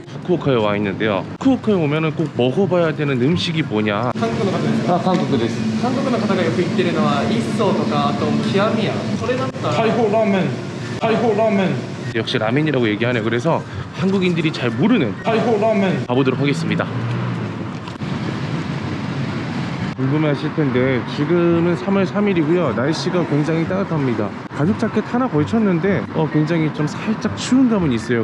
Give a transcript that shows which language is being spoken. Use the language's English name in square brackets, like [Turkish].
[Korean] 후쿠오카에 와 있는데요. 후쿠오카에 오면은 꼭 먹어봐야 되는 음식이 뭐냐? [Japanese] 韓国の方ですか？ [Korean] 아, 한국 [Japanese] です. 韓国の方がよく言ってるのは一層とかあと極みやそれだったら [Korean] 타이호 라멘, 타이호 라멘, 역시 라멘이라고 얘기하네. 그래서 한국인들이 잘 모르는 타이호 라멘. 가보도록 하겠습니다. 궁금해하실 텐데 지금은 3월 3일이고요. 날씨가 굉장히 따뜻합니다. 가죽 자켓 하나 걸쳤는데 굉장히 좀 살짝 추운 감은 있어요.